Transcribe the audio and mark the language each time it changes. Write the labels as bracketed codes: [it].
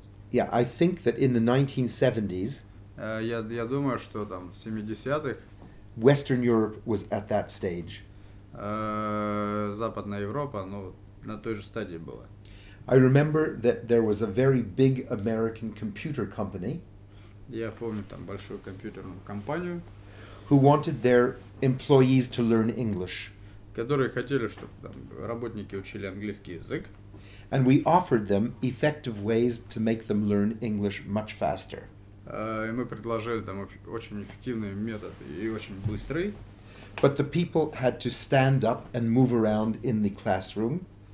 [en] Yeah, I think that in the 1970s, [ru] я думаю, что там в 70-х [en] Western Europe was at that stage. [ru] Западная Европа, на той же стадии была. [en] I remember that there was a very big American computer company. [ru] Я помню там большую компьютерную компанию, [en] who wanted their employees to learn English. [ru] Которые хотели, чтобы там работники учили английский язык. [en] And we offered them effective ways to make them learn English much faster. [ru] И мы предложили там очень эффективный метод и очень быстрый. [en] But the people had to stand up and move around in the classroom.